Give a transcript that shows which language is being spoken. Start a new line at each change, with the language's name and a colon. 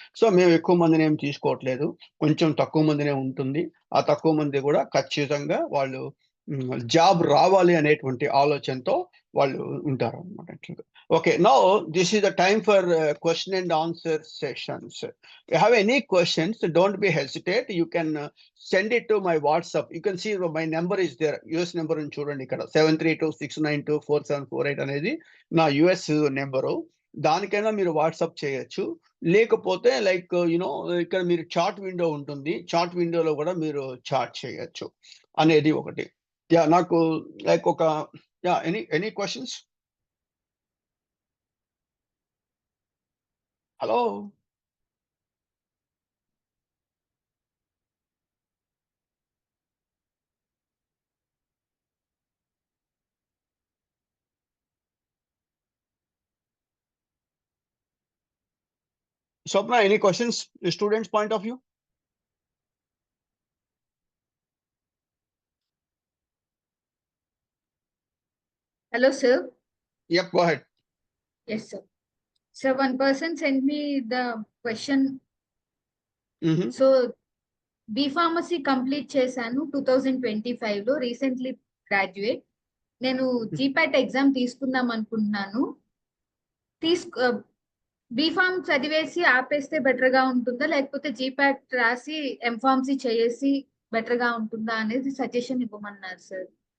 Telugu: So, మేము ఎక్కువ మందినేమి తీసుకోవట్లేదు. కొంచెం తక్కువ మందినే ఉంటుంది. ఆ తక్కువ మంది గూడా ఖచ్చితంగా వాళ్ళు జాబ్ రావాలి అనేటువంటి ఆలోచనతో వాళ్ళు ఉంటారనమాట యాక్చువల్‌గా. Okay.
English: Now this is the time for question and answer sessions. You have any questions, don't be hesitate. You can send it to my WhatsApp. You can see my number is there.
Telugu: US number ఉంది చూడండి ఇక్కడ 7326924748 అనేది నా US number. దానికైనా మీరు WhatsApp చేయొచ్చు. లేకపోతే like ఇక్కడ మీరు చాట్ విండో ఉంటుంది. చాట్ విండోలో గూడా మీరు చాట్ చేయొచ్చు అనేది ఒకటి. యాహ్! నాకు లైక్ ఒక
English: Any questions? Hello! Swapna, any questions, students' point of view? Hello, sir. Yep, go ahead. Yes, sir. So one person sent me the question.
Telugu: So B pharmacy complete చేశాను 2025 లో, recently graduate. నేను GPAT exam తీసుకుందాం అనుకుంటున్నాను. B form చదివేసి ఆపేస్తే better గా ఉంటుందా, లేకపోతే జీపాట్ రాసి ఎంఫార్మసీ చేసి బెటర్ గా ఉంటుందా అనేది సజెషన్ ఇవ్వమన్నారు సార్.